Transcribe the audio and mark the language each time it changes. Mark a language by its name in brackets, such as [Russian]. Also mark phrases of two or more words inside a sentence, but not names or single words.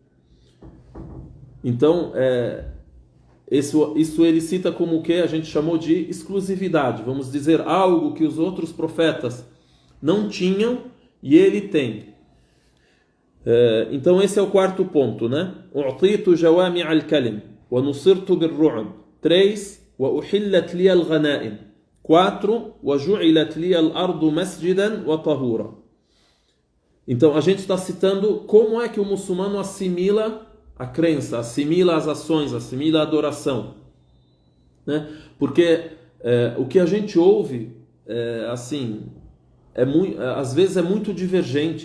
[Portuguese] Então, isso ele cita como o que a gente chamou de exclusividade. Vamos dizer, algo que os outros profetas não tinham e ele tem. Então esse é o quarto ponto, né? [Arabic] أوتيت جوامع الكلم ونصرت بالرعب. [Portuguese] 3. [Arabic] وأحلت لي الغنائم. [Portuguese] 4. [Arabic] وجعلت لي الأرض مسجدا وطهورا. [Portuguese] Então a gente está citando como é que o muçulmano assimila a crença, assimila as ações, assimila a adoração, né? Porque o que a gente ouve às vezes é muito divergente.